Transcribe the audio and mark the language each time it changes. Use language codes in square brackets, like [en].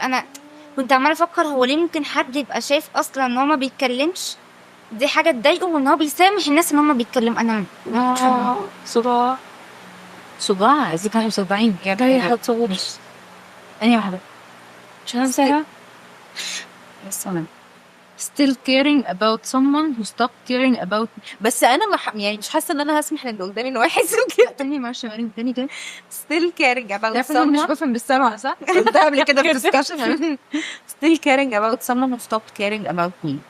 [ar] انا كنت عماله افكر هو ليه ممكن حد يبقى شايف اصلا ان هو ما بيتكلمش دي حاجه تضايقه وان هو بيسامح الناس ان هم بيتكلموا. انا صداع اذا كانوا مصدعين يعني هي هتصور انهي واحده مش هنساها. بس انا [en] still caring about someone who stopped caring about me. [ar] بس انا يعني مش حاسه ان انا هسمح للي قدامي ان هو يحس كده. تاني معلش تاني كده [en] still caring about [ar] انا مش [en] someone. [ar] بفهم بالسمع صح؟ قلتها قبل كده في discussion. [en] still caring about someone who stopped caring about me.